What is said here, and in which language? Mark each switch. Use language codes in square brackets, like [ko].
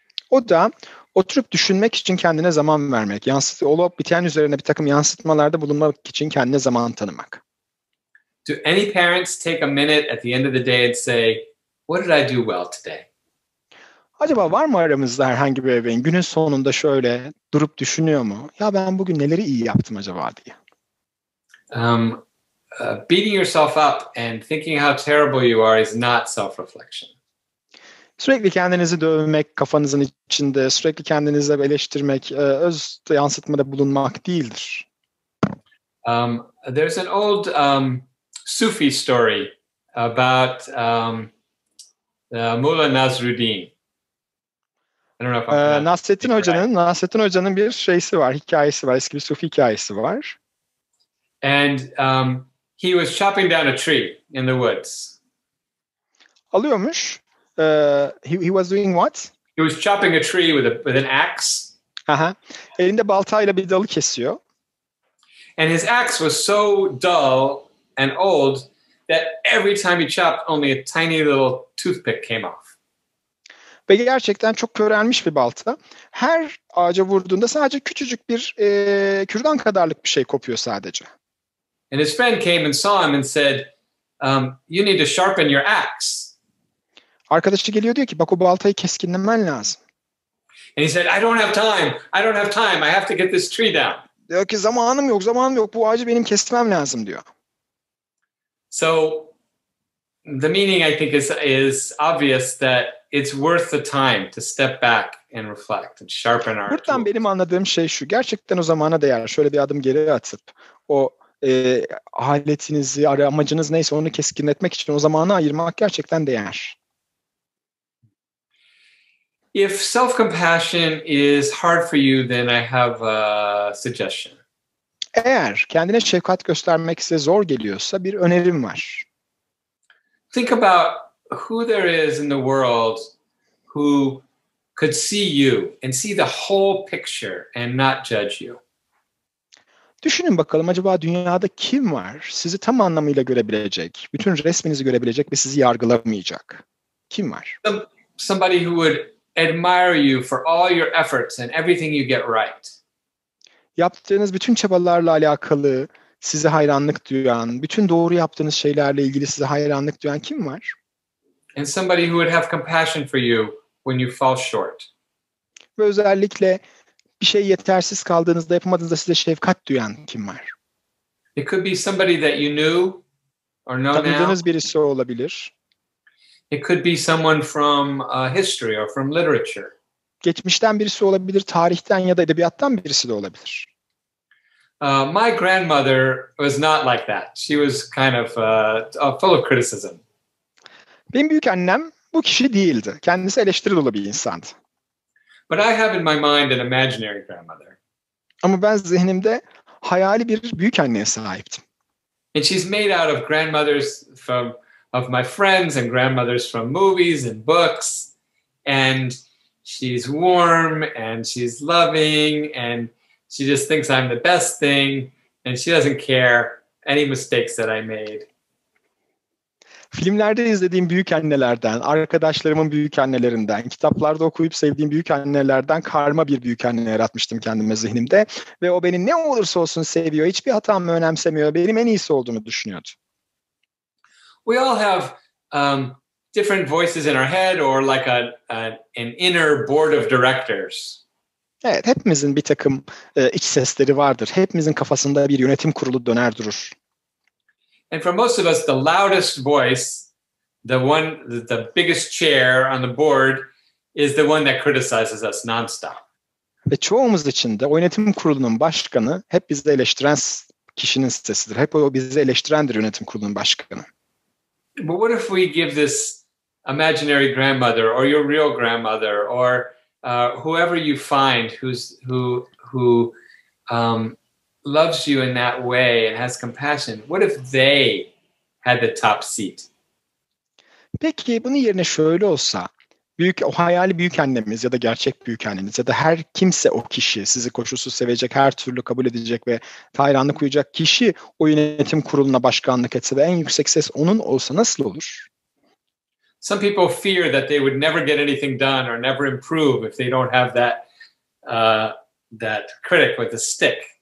[tr] O da oturup düşünmek için kendine zaman vermek. Olup biten üzerine bir takım yansıtmalarda bulunmak için kendine zaman tanımak. [en] Do any parents take a minute at the end of the day and say, what did I do well today? [tr] Acaba var mı aramızda herhangi bir ebeveyn günün sonunda şöyle durup düşünüyor mu? Ya ben bugün neleri iyi yaptım acaba diye. [en] Beating yourself up and thinking how terrible you are is not self-reflection. [tr] Sürekli kendinizi dövmek, kafanızın içinde sürekli kendinizi eleştirmek, öz yansıtmada bulunmak değildir. [en] There's an old Sufi story about Mullah Nasruddin. I don't know if I'm [tr] Nasrettin Hoca'nın bir hikayesi var, eski bir Sufi hikayesi var. [en] And he was chopping down a tree in the woods. [tr] Alıyormuş. [en] He was doing what? He was chopping a tree with an axe. [tr] Elinde baltayla bir dalı kesiyor. [en] And his axe was so dull and old that every time he chopped, only a tiny little toothpick came off. [tr] Ve gerçekten çok körelmiş bir balta. Her ağaca vurduğunda sadece küçücük bir kürdan kadarlık bir şey kopuyor sadece. [en] And his friend came and saw him and said, you need to sharpen your axe. [tr] Arkadaşı geliyor diyor ki bak o baltayı keskinlemen lazım. [en] And he said, I don't have time. I have to get this tree down. [tr] Diyor ki zamanım yok. Bu ağacı benim kesmem lazım diyor. [en] So the meaning I think is obvious that it's worth the time to step back and reflect and sharpen our [tr] Buradan [en] tools. [tr] benim anladığım şey şu. Gerçekten o zamana değer. Şöyle bir adım geri atıp o aletinizi, amacınız neyse onu keskinletmek için o zamanı ayırmak gerçekten değer. [en] If self-compassion is hard for you, then I have a suggestion. [tr] Eğer kendine şefkat göstermek size zor geliyorsa bir önerim var. [en] Think about who there is in the world who could see you and see the whole picture and not judge you. [tr] Düşünün bakalım acaba dünyada kim var sizi tam anlamıyla görebilecek, bütün resminizi görebilecek ve sizi yargılamayacak? Kim var? [en] Somebody who would admire you for all your efforts and everything you get right. [tr] Yaptığınız bütün çabalarla alakalı size hayranlık duyan, bütün doğru yaptığınız şeylerle ilgili size hayranlık duyan kim var? [en] And somebody who would have compassion for you when you fall short. [tr] Ve özellikle bir şey yetersiz kaldığınızda, yapamadığınızda size şefkat duyan kim var? [en] It could be somebody that you knew or know now. [tr] Tanıdığınız birisi olabilir. [en] It could be someone from history or from literature. [tr] Geçmişten birisi olabilir, tarihten ya da edebiyattan birisi de olabilir. [en] My grandmother was not like that. She was kind of full of criticism. [tr] Benim büyük annem bu kişi değildi. Kendisi eleştiri dolu bir insandı. [en] But I have in my mind an imaginary grandmother. [tr] Ama ben zihnimde hayali bir büyük anneye sahiptim. [en] And she's made out of grandmothers of my friends and grandmothers from movies and books. And she's warm and she's loving and she just thinks I'm the best thing and she doesn't care any mistakes that I made. [tr] Filmlerde izlediğim büyük annelerden, arkadaşlarımın büyük annelerinden, kitaplarda okuyup sevdiğim büyük annelerden karma bir büyük anne yaratmıştım kendime zihnimde. Ve o beni ne olursa olsun seviyor, hiçbir hatamı önemsemiyor, benim en iyisi olduğunu düşünüyordu. [en] We all have different voices in our head or like an inner board of directors. [tr] Evet, hepimizin bir takım iç sesleri vardır. Hepimizin kafasında bir yönetim kurulu döner durur. [en] And for most of us, the loudest voice, the biggest chair on the board is the one that criticizes us nonstop. [tr] Ve çoğumuz için de o yönetim kurulunun başkanı hep bizi eleştiren kişinin sesidir. Hep o bizi eleştirendir yönetim kurulunun başkanı. [en] But what if we give this imaginary grandmother or your real grandmother or whoever you find who loves you in that way and has compassion, what if they had the top seat? [tr] Peki bunun yerine şöyle olsa, O hayali büyük annemiz ya da gerçek büyük anneniz ya da her kimse o kişi sizi koşulsuz sevecek, her türlü kabul edecek ve hayranlık duyacak kişi o yönetim kuruluna başkanlık etse ve en yüksek ses onun olsa nasıl olur? [en] Some people fear that they would never get anything done or never improve if they don't have that critic with the stick.